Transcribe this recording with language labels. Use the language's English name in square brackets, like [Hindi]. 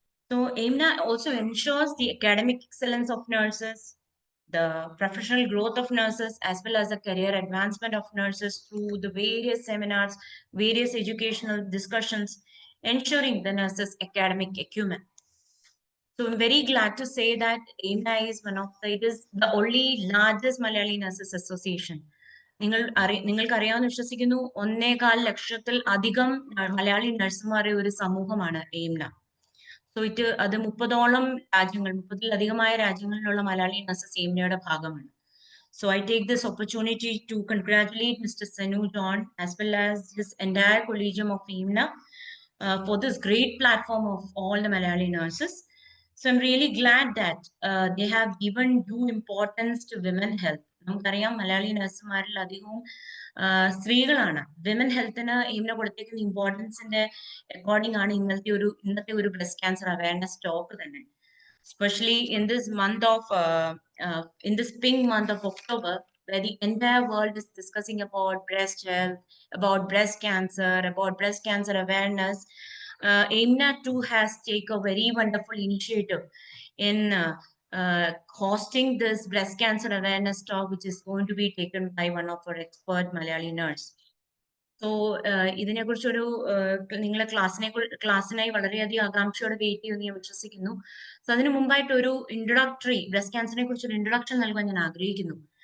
[English] So AIMNA also ensures the academic excellence of nurses, the professional growth of nurses, as well as the career advancement of nurses through the various seminars, various educational discussions, ensuring the nurses' academic acumen. So I'm very glad to say that AIMNA is it is the only largest Malayali Nurses Association. [Malayalam] നിങ്ങൾക്കറിയാമെന്ന് വിശ്വസിക്കുന്നു, 1.25 ലക്ഷത്തിൽ അധികം മലയാളി നഴ്സുമാരുടെ ഒരു സമൂഹമാണ് AIMNA. So അത് 30ഓളം രാജ്യങ്ങൾ, 30-ലധികമായ രാജ്യങ്ങളിലുള്ള Malayali nurses AIMNAയുടെ ഭാഗമാണ്. [English] So I take this opportunity to congratulate Mr. Sinu John as well as his entire collegium of AIMNA for this great platform of all the Malayali nurses. So I'm really glad that they have given due importance to women health. [Malayalam] നമുക്കറിയാം മലയാളി നഴ്സുമാരിൽ അധികവും സ്ത്രീകളാണ്. Women ഹെൽത്തിന് AIMNA കൊടുത്തേക്കുന്ന ഇമ്പോർട്ടൻസിന്റെ according ആണ് ഇന്നത്തെ ഒരു breast cancer awareness talk തന്നെ. [English] Especially in this month of in this pink month of October, where the entire world is discussing about breast health, about breast cancer awareness. AIMNA too has taken a very wonderful initiative in hosting this breast cancer awareness talk, which is going to be taken by one of our expert Malayali nurse. [Malayalam] So ഇതിനെക്കുറിച്ചൊരു നിങ്ങളെ ക്ലാസ്സിനായി വളരെയധികം ആകാംക്ഷയോടെ wait ചെയ്യുമെന്ന് ഞാൻ വിശ്വസിക്കുന്നു. So അതിനു മുമ്പായിട്ട് ഒരു breast ക്യാൻസറിനെ കുറിച്ചൊരു ഇൻട്രൊഡക്ഷൻ നൽകാൻ ഞാൻ ആഗ്രഹിക്കുന്നു.